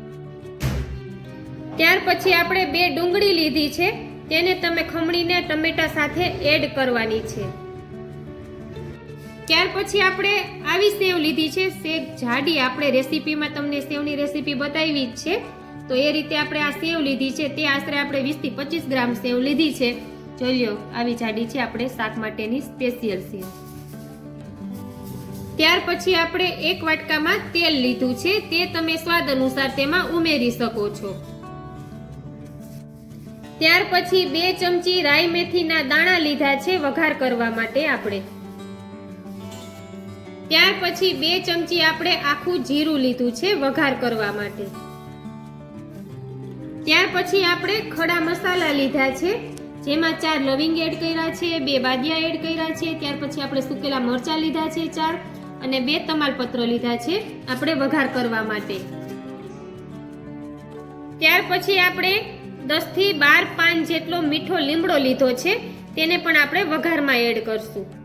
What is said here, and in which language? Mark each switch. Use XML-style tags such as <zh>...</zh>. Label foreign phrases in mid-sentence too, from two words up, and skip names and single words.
<gu>ત્યાર પછી આપણે 2 ડુંગળી લીધી છે, તેને તમે ખમણીને ટમેટા સાથે એડ કરવાની છે। ત્યાર પછી આપણે આવી સેવ લીધી છે, સેવ જાડી। આપણે રેસીપીમાં તમને સેવની રેસીપી બતાવી જ છે, તો એ રીતે આપણે આ સેવ લીધી છે। તે આશરે આપણે 20 થી 25 ગ્રામ સેવ લીધી છે। જોઈ લો આવી જાડી છે આપણે શાક માટેની સ્પેશિયલ સેવ। ત્યાર પછી આપણે 1 વાટકામાં તેલ લીધું છે, તે તમે સ્વાદ અનુસાર તેમાં ઉમેરી શકો છો। ત્યાર પછી 2 ચમચી રાઈ મેથીના દાણા લીધા છે વઘાર કરવા માટે આપણે। ત્યાર પછી 2 ચમચી આપણે આખું જીરું લીધું છે વઘાર કરવા માટે। ત્યાર પછી આપણે ખડા મસાલા લીધા છે, જેમાં 4 લવિંગ એડ કર્યા છે, 2 બાદિયા એડ કર્યા છે। ત્યાર પછી આપણે સુકેલા મરચાં લીધા છે 4 અને 2 તમાલપત્ર લીધા છે આપણે વઘાર કરવા માટે। ત્યાર પછી આપણે 10 થી 12 પાન જેટલો મીઠો લીમડો લીધો છે, તેને પણ આપણે વઘારમાં એડ કરશું।</gu>